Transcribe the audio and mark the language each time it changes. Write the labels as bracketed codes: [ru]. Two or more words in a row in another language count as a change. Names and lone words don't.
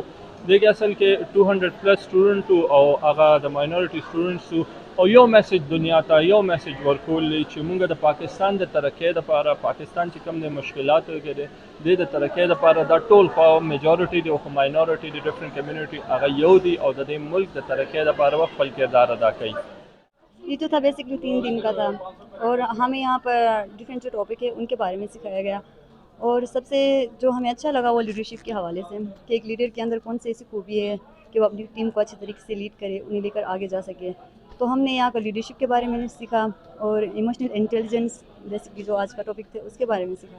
[ps] دې کې اصل کې 200 [en] plus student [ps] او هغه د [en] minority students [ps] او یو میسج دنیا ته یو میسج ورکول چې موږ د پاکستان د ترقۍ لپاره پاکستان چې کوم د مشکلاتو کې د ترقۍ لپاره دا ټول خوا میجورټي دي او ماینورټي دي [en] different community [ps] هغه یو دي او د دې ملک د ترقۍ لپاره خپل کردار ادا کوي. [ur] یہ تو تھا بیسکلی 3 دن کا تھا اور ہمیں یہاں پر ڈفرنٹ جو ٹاپک ہے ان کے بارے میں سکھایا گیا. اور سب سے جو ہمیں اچھا لگا وہ لیڈرشپ کے حوالے سے کہ ایک لیڈر کے اندر کون سی ایسی خوبی ہے کہ وہ اپنی ٹیم کو اچھے طریقے سے لیڈ کرے، انہیں لے کر آگے جا سکے. تو ہم نے یہاں پر لیڈرشپ کے بارے میں سیکھا اور [en] emotional intelligence [ur] بیسکلی جو آج کا ٹاپک تھے اس کے بارے میں سیکھا.